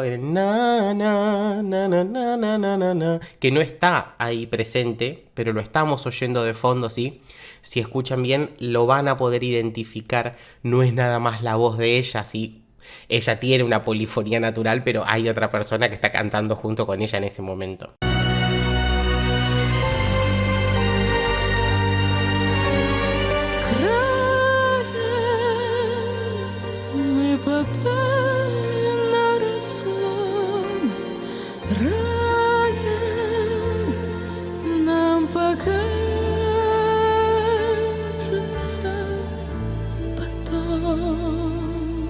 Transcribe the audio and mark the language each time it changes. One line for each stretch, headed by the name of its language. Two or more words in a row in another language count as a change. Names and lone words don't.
Spanish: El na, na, na, na, na, na, na, na, que no está ahí presente, pero lo estamos oyendo de fondo, ¿sí? Si escuchan bien, lo van a poder identificar. No es nada más la voz de ella, ¿sí? Ella tiene una polifonía natural, pero hay otra persona que está cantando junto con ella en ese momento.
Russian: Попали на разлом, рая нам покажется потом.